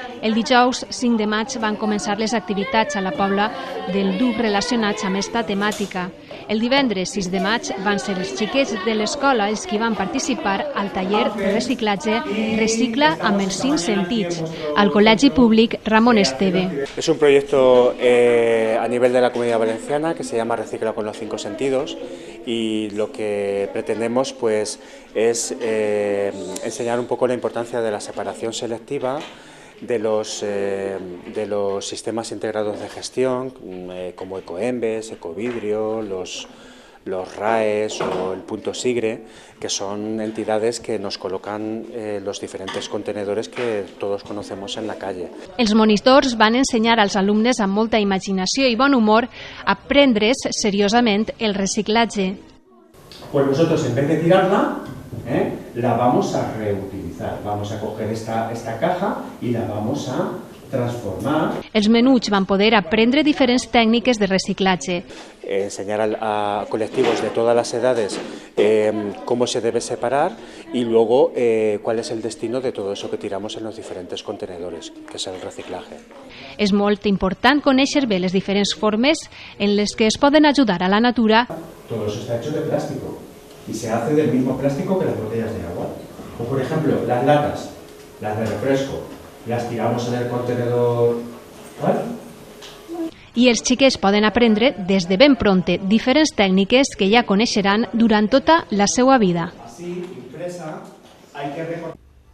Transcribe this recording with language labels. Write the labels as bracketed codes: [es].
[ca] El dijous 5 de maig van començar les activitats a la Pobla del Duc relacionats amb aquesta temàtica. El divendres 6 de maig van ser els xiquets de l'escola els que van participar al taller de reciclatge Recicla amb els 5 sentits, al Col·legi Públic Ramon Esteve. [es] Es un proyecto a nivel de la Comunidad Valenciana que se llama Recicla con los 5 sentidos y lo que pretendemos pues es enseñar un poco la importancia de la separación selectiva de los sistemas integrados de gestión como Ecoembes, Ecovidrio, los RAES o el Punto Sigre, que son entidades que nos colocan los diferentes contenedores que todos conocemos en la calle. [ca] Els monitors van ensenyar als alumnes amb molta imaginació i bon humor a prendre's seriosament el reciclatge. [es] Pues nosotros en vez de tirarla, la vamos a reutilizar. Vamos a coger esta caja y la vamos a transformar. [ca] Els menuts van poder aprendre diferents tècniques de reciclatge. [es] Enseñar a colectivos de todas las edades cómo se debe separar y luego cuál es el destino de todo eso que tiramos en los diferentes contenedores, que es el reciclaje. [ca] És molt important conèixer bé les diferents formes en les que es poden ajudar a la natura. [es] Todo eso está hecho de plástico y se hace del mismo plástico que las botellas de agua. O por ejemplo, las latas, las de refresco, las tiramos en el contenedor, ¿vale? [ca] I els xiquets poden aprendre des de ben pronte diferents tècniques que ja coneixeran durant tota la seva vida. [es] Así, impresa, hay que recortar.